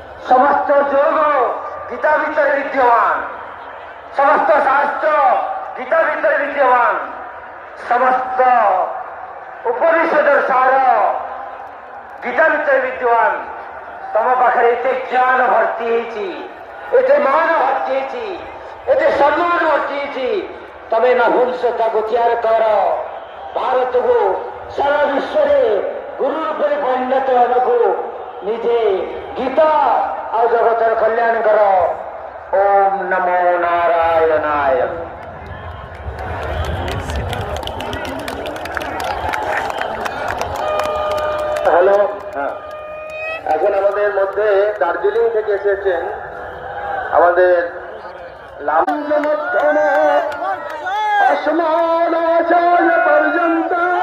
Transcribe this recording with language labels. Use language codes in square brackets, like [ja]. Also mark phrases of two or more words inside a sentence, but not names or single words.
[bn] সমস্ত যোগ গীতা ভিতরে বিদ্যমান, সমস্ত শাস্ত্র গীতা ভিতরে বিদ্যমান, সমস্ত উপনিষদের সার গীতা ভিতরে ବିଦ୍ୟମାନ। [or] ତମ ପାଖରେ ଏତେ ଜ୍ଞାନ ଭର୍ତ୍ତି ହେଇଛି, ଏତେ ମାନ ଭର୍ତ୍ତି ହେଇଛି, ଏତେ ସମ୍ମାନ ଭର୍ତ୍ତି ହେଇଛି, ତମେ ନପୁଂସକତାକୁ ତିଆରି କର। ଭାରତକୁ ସାରା ବିଶ୍ୱରେ ଗୁରୁ ରୂପରେ ପରିଣତ ହେବାକୁ ନିଜେ ଗୀତା ଆଉ ଜଗତର କଲ୍ୟାଣ କର। [sa] ଓମ୍ ନମୋ ନାରାୟଣାୟ। [bn] হ্যালো, এখন আমাদের মধ্যে দার্জিলিং থেকে এসেছেন আমাদের আসমানাচার্য পর্যন্ত